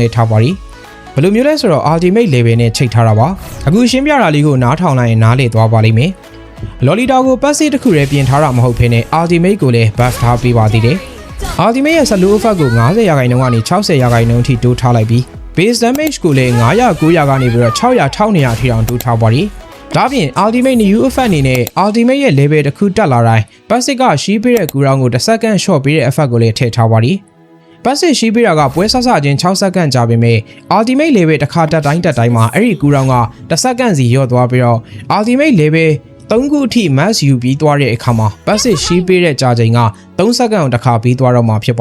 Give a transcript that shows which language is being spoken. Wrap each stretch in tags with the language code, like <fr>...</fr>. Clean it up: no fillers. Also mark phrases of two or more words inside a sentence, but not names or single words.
<my>ထားပါသည်ဘယ်လိုမျိုးလဲဆိုတော့</my> <en>ultimate level</en> <my>နဲ့ချိန်ထားတာပါအခုရှင်းပြတာလေးကိုနားထောင်လိုက်ရင်နားလည်သွားပါလိမ့်မယ် Lolita ကို passive တစ်ခုတည်းပြင်ထားတာမဟုတ်ဘဲနဲ့ ultimate ကိုလည်း buff ထားပေးပါသေးတယ်Ultimate ရဲ့</my> <en>slow effect</en> <my>ကို90ရာခိုင်နှုန်းကနေ60ရာခိုင်နှုန်းထိတိုး ထားလိုက်ပြီး</my> <en>base damage</en> <my>ကိုလည်း900 900ကနေပြီးတော့600 1200ထိအောင်တိုးထားပါသည်ဒါပြင်</my> <en>Ultimate new effect</en> <my>အနေနဲ့ Ultimate ရဲ့ level တစ်ခုတက်လာတိုင်း passive ကရှီးပေးတဲ့ကူရောင်းကို1စက္ကန့် short ပေးတဲ့ effect ကိုလည်းထည့်ထားပါသည် passive ရှီးပေးတာကပွဲဆဆချင်း6စက္ကန့်ကြာပေမဲ့</my> <en>Ultimate level</en> <my>တစ်ခါတက်တိုင်းမှာအဲ့ဒီကူရောင်းက1စက္ကန့်စီလျော့သွားပြီးတော့</my> <en>Ultimate level</en> <my>3ခုအထိ max ယူပြီးသွားတဲ့အခါမှာ passive ရှီးပေးတဲ့ကြာချိန်က3စက္ကန့်အောင်တစ်ခါပြီးသွားတော့မှာဖြစ်ပါ</my>